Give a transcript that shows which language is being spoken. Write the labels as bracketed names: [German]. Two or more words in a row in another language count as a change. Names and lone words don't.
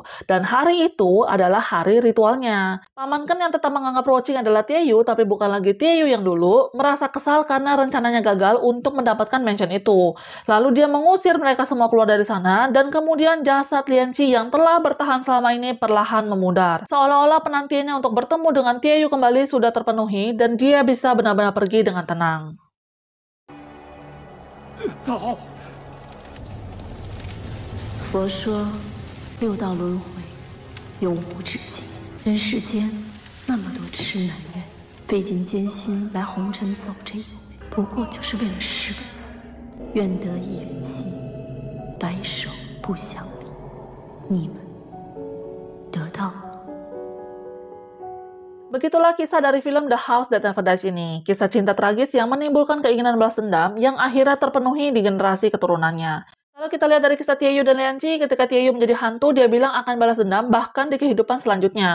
[Indonesian] Dan hari itu adalah hari ritualnya. Paman Ken yang tetap menganggap Ruoqing adalah Tieyu tapi bukan lagi Tieyu yang dulu, merasa kesal karena rencananya gagal untuk mendapatkan mansion itu. Lalu dia mengusir mereka semua keluar dari sana dan kemudian jasad Lianqi yang telah bertahan selama ini perlahan memudar. Seolah-olah penantiannya untuk bertemu dengan Tieyu kembali sudah terpenuhi dan dia bisa benar-benar pergi dengan tenang. [Chinese] 走。佛说，六道轮回永无止境，人世间那么多痴男怨，费尽艰辛来红尘走这一回，不过就是为了10个字。愿得一人心，白首不相离。你们得到了。 [Indonesian] Begitulah kisah dari film The House That Never Dies ini. Kisah cinta tragis yang menimbulkan keinginan balas dendam yang akhirnya terpenuhi di generasi keturunannya. Kalau kita lihat dari kisah Tieyu dan Lianqi, ketika Tieyu menjadi hantu, dia bilang akan balas dendam bahkan di kehidupan selanjutnya.